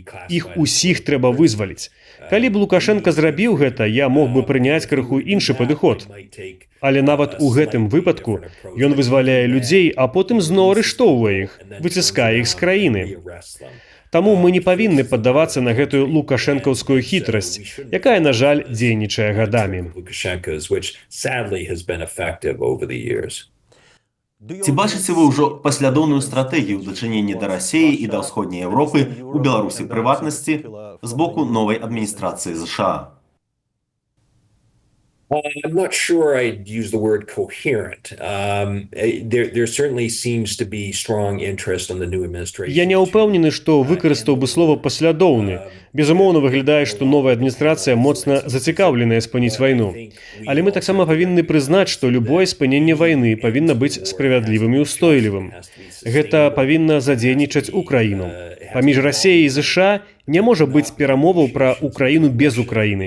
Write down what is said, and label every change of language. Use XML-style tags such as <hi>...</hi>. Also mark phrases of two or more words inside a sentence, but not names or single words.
<be>Іх усіх трэба вызваліць. Калі б Лукашенко зрабіў гэта, я мог бы прыняць крыху іншы падыход. Але нават у гэтым выпадку ён вызваляе людзей, а потым зноў арыштоўвае іх, выціскае іх з краіны. Таму мы не павінны паддавацца на гэтую лукашэнкаўскую хітрасць, якая, на жаль, дзейнічае гадамі.</be> <en>Lukashenko's, which sadly has been effective over the years.</en> <be>Ці бачыце вы ўжо паслядоўную стратэгію ў дачыненні да Расіі і да ўсходняй Еўропы, у Беларусі прыватнасці, з боку новай адміністрацыі ЗША?</be> <en>I'm not sure I'd use the word coherent. There certainly seems to be strong interest on the new administration.</en> <be>Я не ўпэўнены, што выкарыстаў бы слова «паслядоўны». Безумоўна, выглядае, што новая адміністрацыя моцна зацікаўленая спыніць вайну. Але мы таксама павінны прызнаць, што любое спыненне вайны павінна быць справядлівым і устойлівым. Гэта павінна задзейнічаць Украіну. Паміж Расіяй і ЗША не можа быць перамоваў пра Украіну без Украіны.</be>